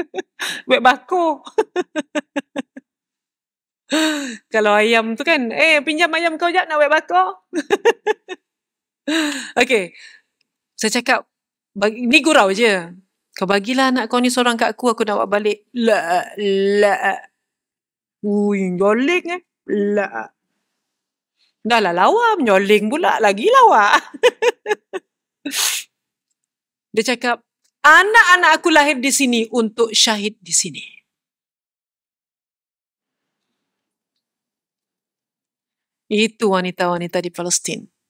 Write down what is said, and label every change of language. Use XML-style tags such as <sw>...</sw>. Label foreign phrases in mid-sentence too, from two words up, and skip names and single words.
<ms>Buat bakar. Kalau ayam tu kan, pinjam ayam kau jap nak buat bakar. Okey. Saya cakap, ni gurau je. Kau bagilah anak kau ni seorang kat aku nak bawa balik. La. Joling La. Dah lah lawa, menyoling pula. Lagi lawa. Dia cakap, anak-anak aku lahir di sini untuk syahid di sini. Itu wanita-wanita di Palestin.</ms>